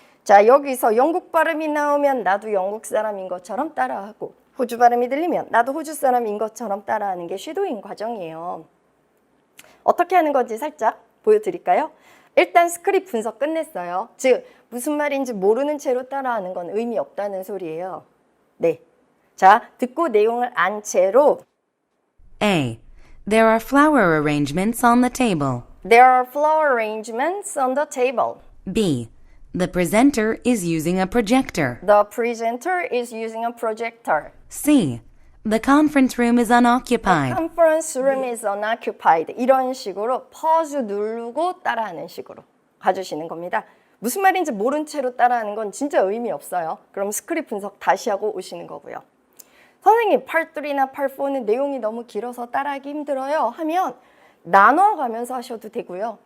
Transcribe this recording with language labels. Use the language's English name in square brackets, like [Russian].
[Korean] 자, 여기서 영국 발음이 나오면 나도 영국 사람인 것처럼 따라하고 호주 발음이 들리면 나도 호주 사람인 것처럼 따라하는 게 섀도잉 과정이에요. 어떻게 하는 건지 살짝 보여드릴까요? 일단 스크립 분석 끝냈어요. 즉 무슨 말인지 모르는 채로 따라하는 건 의미 없다는 소리예요. 네. 자, 듣고 내용을 안 채로 A. [English] There are flower arrangements on the table. There are flower arrangements on the table. B. The presenter is using a projector. The presenter is using a projector. C. The conference room is unoccupied. Conference room is unoccupied. [Korean] 이런 식으로 퍼즈 누르고 따라하는 식으로 가주시는 겁니다. 무슨 말인지 모른 채로 따라하는 건 진짜 의미 없어요. 그럼 스크립 분석 다시 하고 오시는 거고요. 선생님, Part 3나 Part 4는 내용이 너무 길어서 따라하기 힘들어요 하면 나눠가면서 하셔도 되고요.